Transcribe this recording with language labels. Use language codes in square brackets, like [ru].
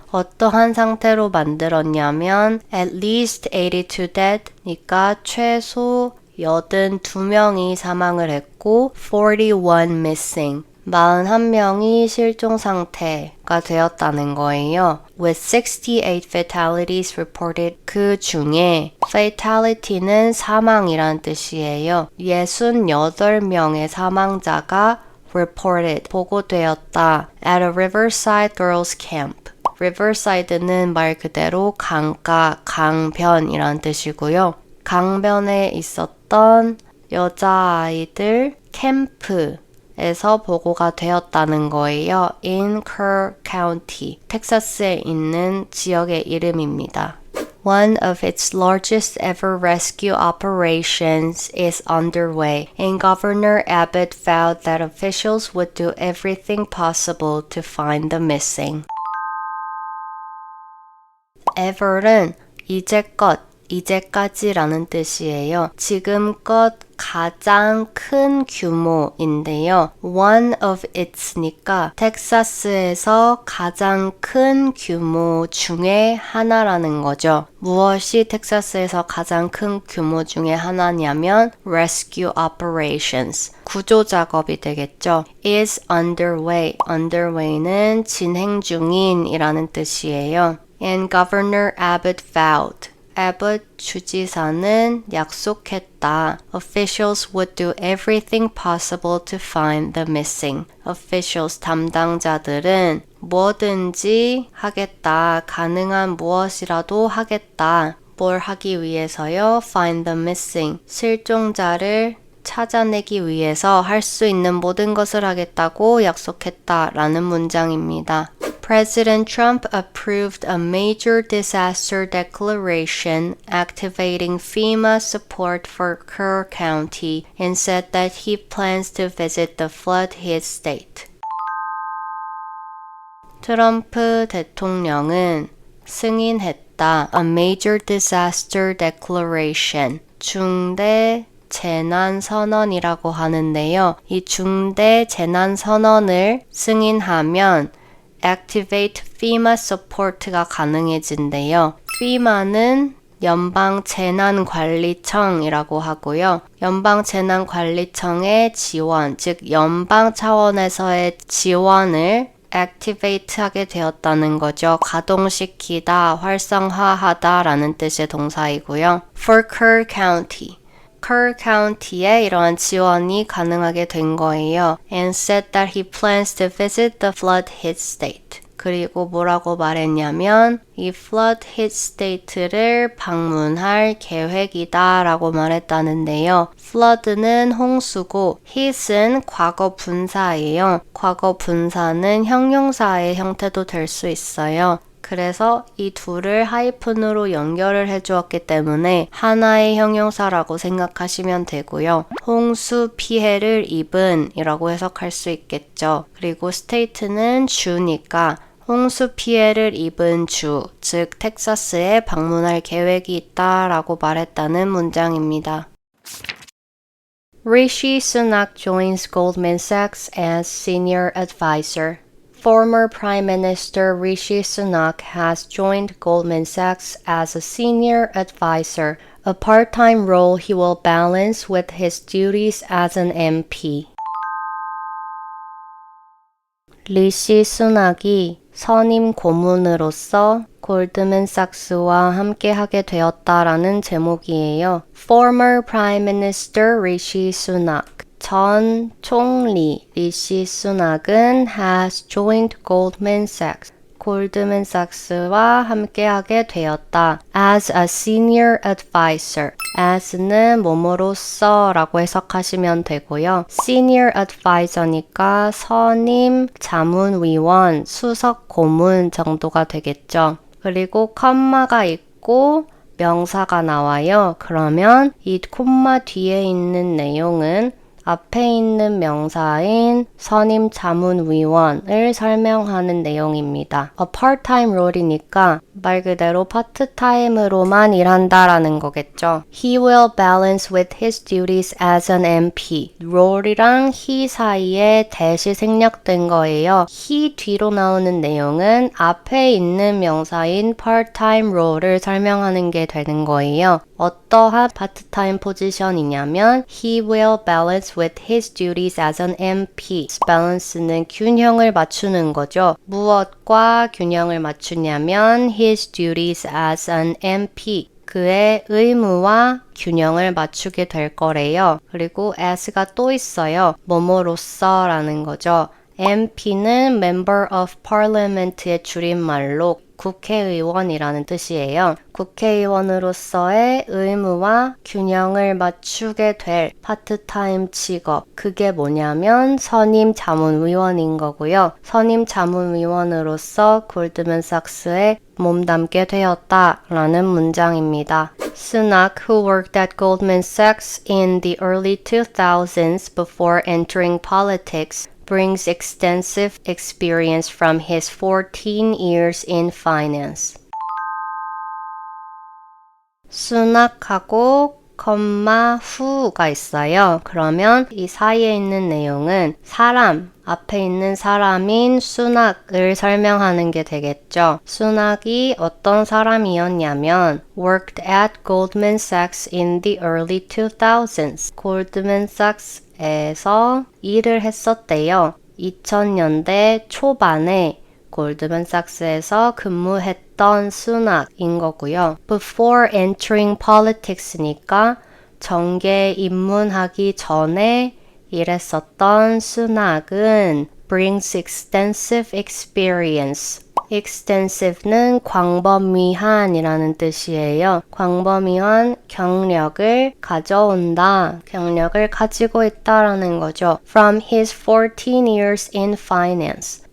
[ko] 어떠한 상태로 만들었냐면 [en] at least 82 dead [ko] 니까 최소 82명이 사망을 했고 [en] 41 missing [ko] 41명이 실종 상태가 되었다는 거예요. [en] With 68 fatalities reported [ko] 그 중에 fatality는 사망이란 뜻이에요. 68명의 사망자가 [en] reported [ko] 보고되었다 [en] at a Riverside girls camp. [ko] Riverside는 말 그대로 강가, 강변이란 뜻이고요. 강변에 있었던 여자아이들 캠프에서 보고가 되었다는 거예요. in Kerr County, 텍사스에 있는 지역의 이름입니다. [en] One of its largest ever rescue operations is underway, and Governor Abbott vowed that officials would do everything possible to find the missing. [ko] ever은 이제껏, 이제까지라는 뜻이에요. 지금껏 가장 큰 규모인데요. [en] One of its [ko] 니까 텍사스에서 가장 큰 규모 중에 하나라는 거죠. 무엇이 텍사스에서 가장 큰 규모 중에 하나냐면 [en] rescue operations, [ko] 구조 작업이 되겠죠. [en] is underway, [ko] underway는 진행 중인이라는 뜻이에요. [en] And Governor Abbott vowed. [ko] Abbott 주지사는 약속했다. [en] Officials would do everything possible to find the missing. [ko] Officials 담당자들은 뭐든지 하겠다. 가능한 무엇이라도 하겠다. 뭘 하기 위해서요? [en] Find the missing. [ko] 실종자를 찾아내기 위해서 할 수 있는 모든 것을 하겠다고 약속했다라는 문장입니다. [en] President Trump approved a major disaster declaration activating FEMA support for Kerr County and said that he plans to visit the flood-hit state. [ko] 트럼프 대통령은 승인했다. [en] A major disaster declaration. [ko] 중대 재난선언이라고 하는데요. 이 중대 재난선언을 승인하면 [en] Activate FEMA Support [ko] 가 가능해진대요. FEMA는 연방재난관리청이라고 하고요. 연방재난관리청의 지원, 즉 연방 차원에서의 지원을 activate 하게 되었다는 거죠. 가동시키다, 활성화하다 라는 뜻의 동사이고요. [en] For Kerr County. [ko] Kerr County에 이러한 지원이 가능하게 된 거예요. [en] And said that he plans to visit the flood-hit state. [ko] 그리고 뭐라고 말했냐면 이 flood-hit state를 방문할 계획이다 라고 말했다는데요. flood는 홍수고 hit은 과거 분사예요. 과거 분사는 형용사의 형태도 될 수 있어요. 그래서 이 둘을 하이픈으로 연결을 해주었기 때문에 하나의 형용사라고 생각하시면 되고요. 홍수 피해를 입은 이라고 해석할 수 있겠죠. 그리고 state는 주니까 홍수 피해를 입은 주, 즉 텍사스에 방문할 계획이 있다라고 말했다는 문장입니다. [en] Rishi Sunak joins Goldman Sachs as senior advisor. Former Prime Minister Rishi Sunak has joined Goldman Sachs as a senior advisor, a part-time role he will balance with his duties as an MP. [ko] 리시 수낙이 선임 고문으로서 골드맨삭스와 함께하게 되었다라는 제목이에요. [en] Former Prime Minister Rishi Sunak. [ko] 전 총리 리시 수낙은 [en] has joined Goldman Sachs. [ko] 골드맨삭스와 함께하게 되었다. [en] As a senior advisor. [ko] as는 뭐뭐로서 라고 해석하시면 되고요. senior advisor니까 선임 자문위원, 수석 고문 정도가 되겠죠. 그리고 컴마가 있고 명사가 나와요. 그러면 이 콤마 뒤에 있는 내용은 앞에 있는 명사인 선임 자문위원을 설명하는 내용입니다. [en] A part-time role [ko] 이니까 말 그대로 파트타임으로만 일한다라는 거겠죠. [en] He will balance with his duties as an MP. [ko] role이랑 he 사이에 대시 생략된 거예요. he 뒤로 나오는 내용은 앞에 있는 명사인 part-time role을 설명하는 게 되는 거예요. 어떠한 파트타임 포지션이냐면 [en] He will balance with his duties as an MP. [ko] balance는 균형을 맞추는 거죠. 무엇과 균형을 맞추냐면 [en] his duties as an MP. [ko] 그의 의무와 균형을 맞추게 될 거래요. 그리고 as가 또 있어요. 뭐뭐로서 라는 거죠. MP는 Member of Parliament의 줄임말로 국회의원이라는 뜻이에요. 국회의원으로서의 의무와 균형을 맞추게 될 파트타임 직업. 그게 뭐냐면 선임 자문위원인 거고요. 선임 자문위원으로서 골드맨삭스에 몸담게 되었다라는 문장입니다. [en] Sunak, who worked at Goldman Sachs in the early 2000s before entering politics, brings extensive experience from his 14 years in finance. [ko] 수낙하고 컴마 후가 있어요. 그러면 이 사이에 있는 내용은 사람, 앞에 있는 사람인 수낙을 설명하는 게 되겠죠. 수낙이 어떤 사람이었냐면 [en] worked at Goldman Sachs in the early 2000s. [ko] 골드맨삭스에서 일을 했었대요. 2000년대 초반에 골드맨삭스에서 근무했던 수낙인 거고요. [en] Before entering politics [ko] 니까 정계에 입문하기 전에 일했었던 수낙은 [en] brings extensive experience. [ko] extensive는 광범위한이라는 뜻이에요. 광범위한 경력을 가져온다. 경력을 가지고 있다라는 거죠. [en] From his 14 years in finance.